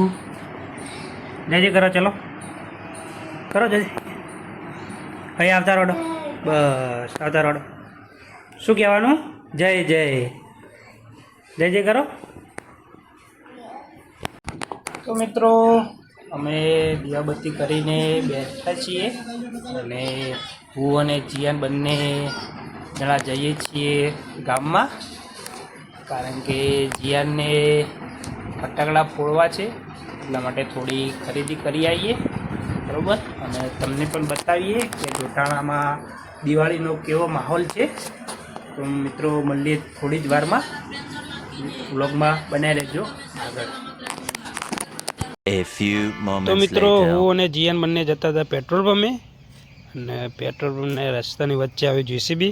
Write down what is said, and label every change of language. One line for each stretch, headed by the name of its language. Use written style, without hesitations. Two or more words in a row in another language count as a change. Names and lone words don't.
Gujarati: જય જય કરો, ચલો કરો જય। ભાઈ આવતા રોડો, બસ આવતા રોડો। શું કહેવાનું? જય જય જય જય કરો। તો મિત્રો, અમે દીવાબત્તી કરીને બેઠા છીએ અને હું અને જિયાન બંને જણા જઈએ છીએ ગામમાં, કારણ કે જિયાનને ફટાકડા ફોડવા છે, એટલા માટે થોડી ખરીદી કરી આવીએ, બરાબર। અને તમને પણ બતાવીએ કે જોટાણામાં દિવાળીનો કેવો માહોલ છે। તો મિત્રો, મળીએ થોડી જ વારમાં, વ્લોગમાં બનાવી રહેજો આગળ। તો મિત્રો, હું અને જીયાન બંને જતા હતા પેટ્રોલ પંપે, અને પેટ્રોલ પંપને રસ્તાની વચ્ચે આવી જેસીબી।